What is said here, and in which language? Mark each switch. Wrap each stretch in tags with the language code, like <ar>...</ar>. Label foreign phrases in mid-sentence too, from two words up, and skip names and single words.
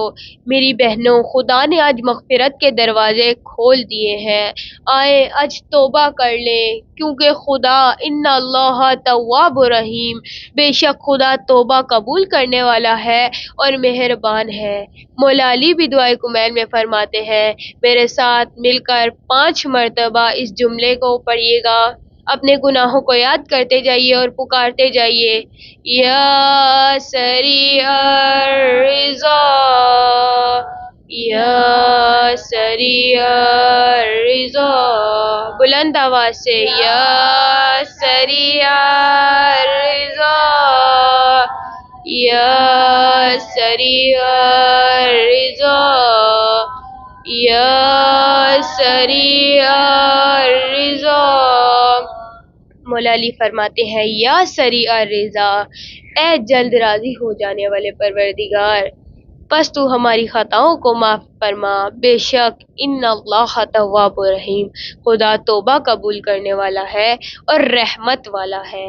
<ur>میری بہنوں، خدا نے آج مغفرت کے دروازے کھول دیے ہیں، آئے آج توبہ کر لیں، کیونکہ خدا</ur> <ar>ان اللہ تواب رحیم،</ar> <ur>بے شک خدا توبہ قبول کرنے والا ہے اور مہربان ہے. مولا علی بھی دعائے کمیل میں فرماتے ہیں میرے ساتھ مل کر 5 مرتبہ اس جملے کو پڑھیے گا، اپنے گناہوں کو یاد کرتے جائیے اور پکارتے جائیے</ur> <ar>یا سریع الرضا، یا سریع الرضا،</ar> <ur>بلند آواز سے</ur> <ar>یا سریع الرضا، یا سریع الرضا، یا سریع الرضا.</ar> <ur>مولا علی فرماتے ہیں</ur> <ar>یا سریع الرضا،</ar> <ur>اے جلد راضی ہو جانے والے پروردگار، پس تو ہماری خطاؤں کو معاف فرما، بے شک</ur> <ar>ان اللہ تواب رحیم،</ar> <ur>خدا توبہ قبول کرنے والا ہے اور رحمت والا ہے.</ur>